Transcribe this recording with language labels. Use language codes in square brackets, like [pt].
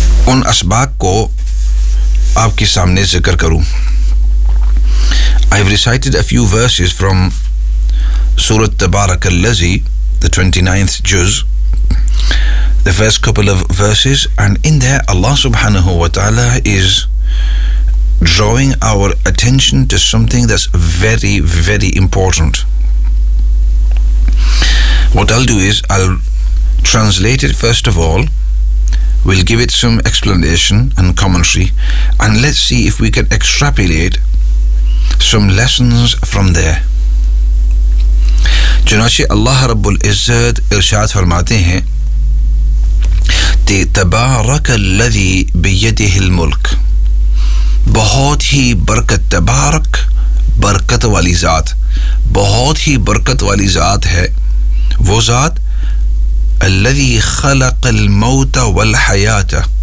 [ur] ان اسباق کو آپ کے سامنے ذکر کروں [en] I've recited a few verses from سورة تبارک الذی the 29th juz the first couple of verses and in there Allah subhanahu wa ta'ala is drawing our attention to something that's very very important. What I'll do is I'll translate it first of all, we'll give it some explanation and commentary, and let's see if we can extrapolate some lessons from there. [ur] چنانچہ اللہ رب العزت ارشاد فرماتے ہیں [ar] تبارک الذی بیدہ الملک [ur] بہت ہی برکت تبارک برکت والی ذات بہت ہی برکت والی ذات ہے وہ ذات [ar] الذی خلق الموت والحیاۃ